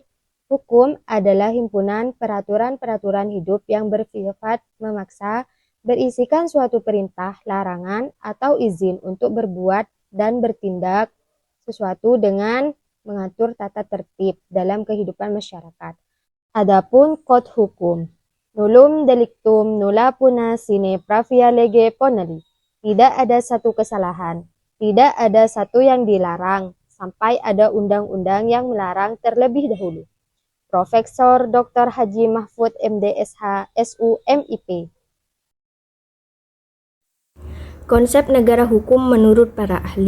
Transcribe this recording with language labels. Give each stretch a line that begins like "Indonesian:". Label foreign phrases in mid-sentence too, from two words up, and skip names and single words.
Indonesian: Hukum adalah himpunan peraturan-peraturan hidup yang bersifat memaksa, berisikan suatu perintah, larangan, atau izin untuk berbuat dan bertindak sesuatu dengan mengatur tata tertib dalam kehidupan masyarakat. Adapun kode hukum,
Latin: nullum delictum nulla puna sine pravia lege poneri.
Indonesian: Tidak ada satu kesalahan, tidak ada satu yang dilarang, sampai ada undang-undang yang melarang terlebih dahulu. Profesor Dr. Haji Mahfud MDSH SUMIP. Konsep negara hukum menurut para ahli.